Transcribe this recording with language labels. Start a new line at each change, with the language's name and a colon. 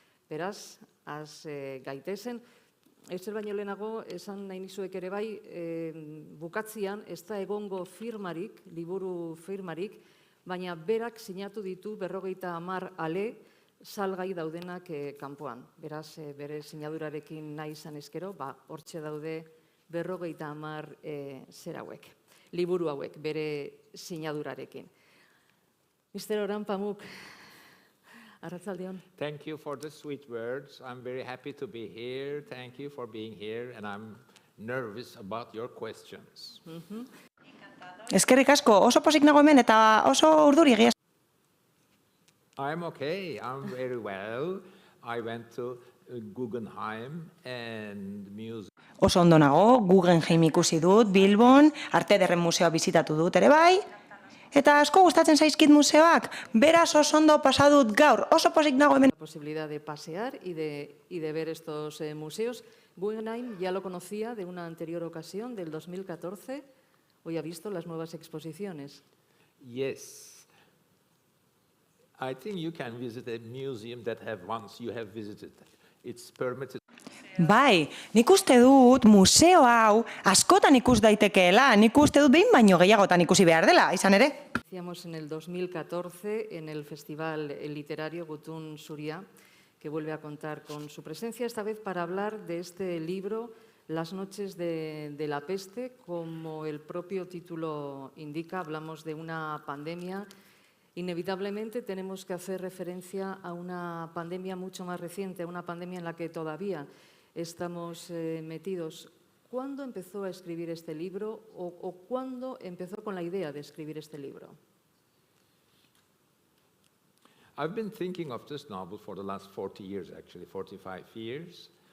Basque: Beraz, az gaitezen. Ezer baino lehenago, esan nahi nizuek ere bai, bukatzian ez da egongo firmarik, liburu firmarik, baina berak sinatu ditu 50 ale salgai daudenak kanpoan. Beraz, bere sinadurarekin nahi izan ezkero, hortxe daude 50 zer hauek, liburu hauek, bere sinadurarekin. Mr. Orhan Pamuk, arratsaldeon.
English: Thank you for the sweet words. I'm very happy to be here. Thank you for being here, and I'm nervous about your questions.
Basque: Eskerrik asko, oso pozik nago hemen eta oso urduri egia.
English: I'm okay. I'm very well. I went to Guggenheim and museum.
Basque: Oso ondo nago, Guggenheim ikusi dut, Bilbon, Arte Ederren Museoa bizitatu dut ere bai. Eta asko gustatzen zaizkit museoak, beraz oso ondo pasa dut gaur, oso pozik nago hemen.
Spanish: La posibilidad de pasear y de ver estos museos. Guggenheim ya lo conocía de una anterior ocasión, del 2014. Hoy ha visto las nuevas exposiciones.
English: Yes. I think you can visit a museum that once you have visited. It's permitted.
Basque: Bai, nik uste dut museo hau askotan ikus daitekeela, nik uste dut behin baino gehiagotan ikusi behar dela, izan ere.
Spanish: Hacíamos en el 2014 en el Festival Literario Gutun Zuria, que vuelve a contar con su presencia, esta vez para hablar de este libro, Las noches de la peste. Como el propio título indica, hablamos de una pandemia. Inevitablemente tenemos que hacer referencia a una pandemia mucho más reciente, a una pandemia en la que todavía estamos metidos. ¿Cuándo empezó a escribir este libro o cuándo empezó con la idea de escribir este libro?
English: I've been thinking of this novel for the last 40 years, actually, 45 years.